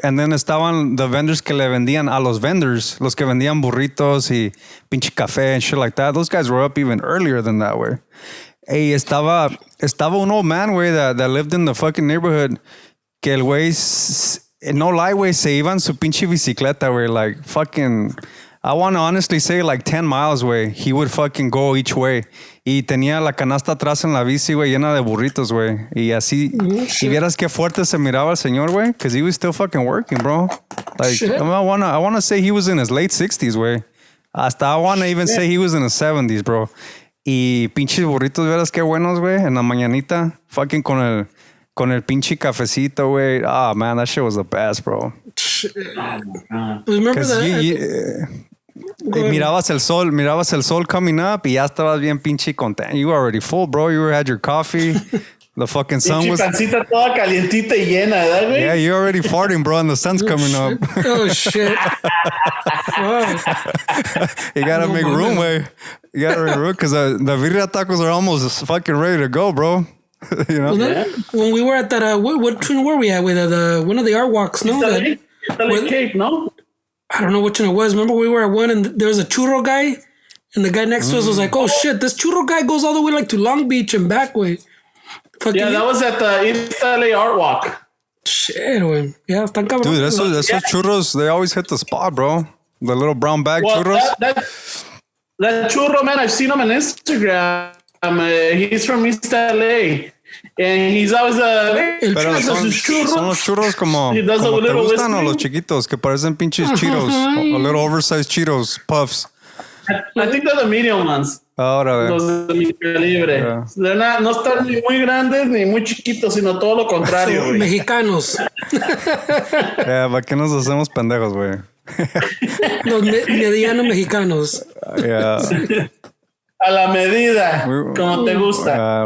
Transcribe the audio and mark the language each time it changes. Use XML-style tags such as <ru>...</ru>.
<en>And then</en> <es>estaban</es> <en>the vendors</en> <es>que le vendían a los</es> <en>vendors,</en> <es>los que vendían burritos y pinche café</es> <en>and shit like that. Those guys were up even earlier than that, güey. Hey,</en> <es>estaba un</es> <en>old man, güey, that lived in the fucking neighborhood,</en> <es>que el güey,</es> <en>no lie, güey,</en> <es>se iba en su pinche bicicleta,</es> <en>güey, like fucking, I want to honestly say like 10 miles, güey. He would fucking go each way. Y</en> <es>tenía la canasta atrás en la bici, güey, llena de burritos, güey. Y así, y vieras qué fuerte se miraba el señor, güey,</es> <en>because he was still fucking working, bro. Like, I wanna say he was in his late 60s, güey.</en> <es>Hasta</es> <en>I want to even say he was in his 70s, bro.</en> <es>Y pinches burritos, vieras qué buenos, güey, en la mañanita.</es> <en>Fucking</en> <es>con el pinche cafecito, güey.</es> <en>Oh, man, that shit was the best, bro. Remember that?</en> <es>Mirabas el sol</es> <en>coming up</en> <es>y ya estabas bien pinche contento.</es> <en>You were already full, bro. You had your coffee. The fucking sun was...</en> <es>pancita toda calientita y llena, ¿verdad, güey?</es> <en>Yeah, you're already farting, bro, and the sun's coming up. Oh, shit. You gotta make room, güey. You gotta make room, because the birria tacos are almost fucking ready to go, bro. You know? When we were at that, what train were we at with one of the art walks? No, Italy Cape, no? I don't know which one it was. Remember we were at one and there was a churro guy, and the guy next to us was like, "Oh shit, this churro guy goes all the way like to Long Beach and back way." Yeah, that was at the East LA Art Walk. Shit,</en> <es>güey. Yeah, están cabrón. Dude, esos churros,</es> <en>they always hit the spot, bro. The little brown bag churros. That churro, man, I've seen him on Instagram. He's from East LA. And he's always</en> <es>Pero son los churros como te gustan o los chiquitos que parecen pinches Cheetos o</es> <en>little oversized Cheetos puffs. I think they're the medium ones.</en> <es>Ahora, los de mi calibre. Yeah. No están ni muy grandes ni muy chiquitos, sino todo lo contrario. Son mexicanos. ¿Para qué nos hacemos pendejos, güey? Los medianos mexicanos.</es> <en>Yeah.</en> <es>A la medida, como te gusta.</es>